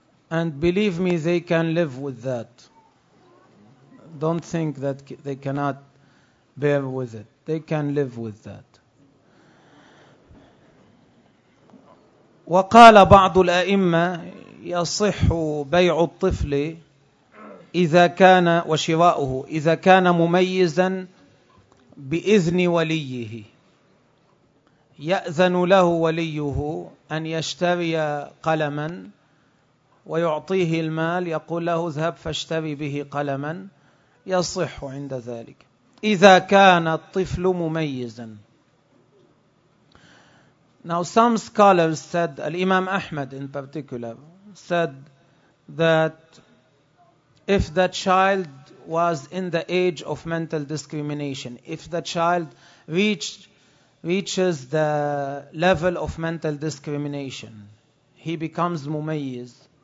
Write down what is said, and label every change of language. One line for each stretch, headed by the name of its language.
English: And believe me, they can live with that. Don't think that they cannot bear with it. They can live with that.
Arabic: وقال بعض الأئمة يصح بيع الطفل إذا كان وشراؤه إذا كان مميزا بإذن وليه. يأذن له وليه أن يشتري قلما ويعطيه المال يقول له اذهب فاشتري به قلما يصح عند ذلك إذا كان الطفل مميزا.
English: Now some scholars said, الإمام أحمد in particular said that if the child was in the age of mental discrimination, if the child reaches the level of mental discrimination, he becomes مميز.